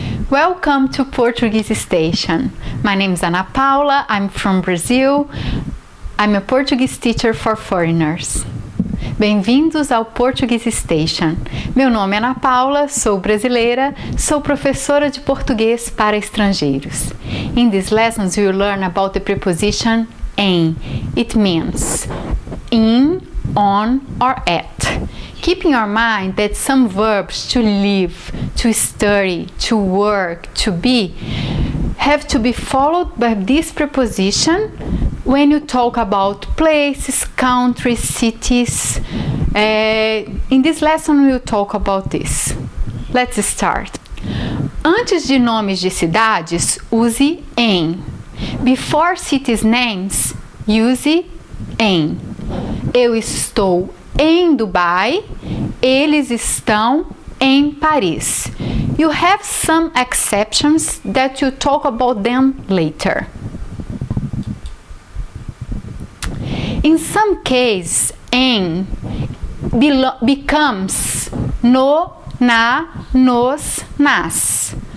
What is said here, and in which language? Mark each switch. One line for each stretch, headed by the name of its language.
English: Welcome to Portuguese Station. My name is Ana Paula, I'm from Brazil. I'm a Portuguese teacher for foreigners.
Portuguese: Bem-vindos ao Portuguese Station. Meu nome é Ana Paula, sou brasileira, sou professora de português para estrangeiros.
English: In these lessons we will learn about the preposition em. It means in, on or at. Keep in your mind that some verbs to live, to study, to work, to be have to be followed by this preposition when you talk about places, countries, cities. In this lesson we will talk about this. Let's start.
Portuguese: Antes de nomes de cidades, use em.
English: Before cities names, use em.
Portuguese: Eu estou em Dubai, eles estão em Paris.
English: You have some exceptions that you talk about them later. In some cases, em becomes no, na, nos, nas.